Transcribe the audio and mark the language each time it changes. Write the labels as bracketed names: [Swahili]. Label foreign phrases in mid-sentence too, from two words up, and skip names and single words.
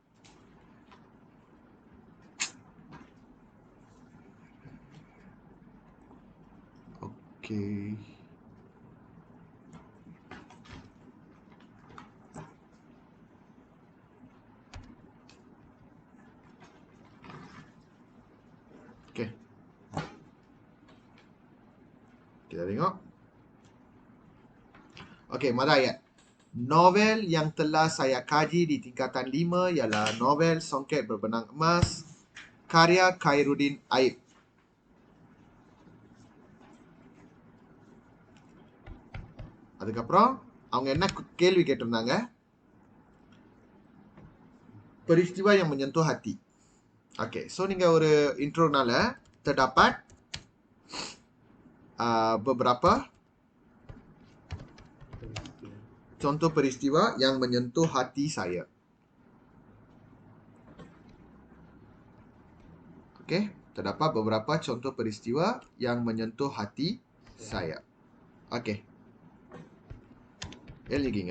[Malay] ஓகே, oke, kita tengok. Oke, mari ayat. Novel yang telah saya kaji di tingkatan 5 ialah novel Songket Berbenang Emas karya Khairuddin Aib. [Tamil] அதுக்கப்புறம் அவங்க என்ன கேள்வி கேட்டிருந்தாங்க? [Malay] peristiwa yang menyentuh hati. Okey, [Tamil] so நீங்க ஒரு இன்ட்ரோனால [Malay] terdapat beberapa peristiwa. contoh peristiwa yang menyentuh hati saya. Okey, terdapat beberapa contoh peristiwa yang menyentuh hati saya. Okey. [Tamil] எழுதிக்கிங்க.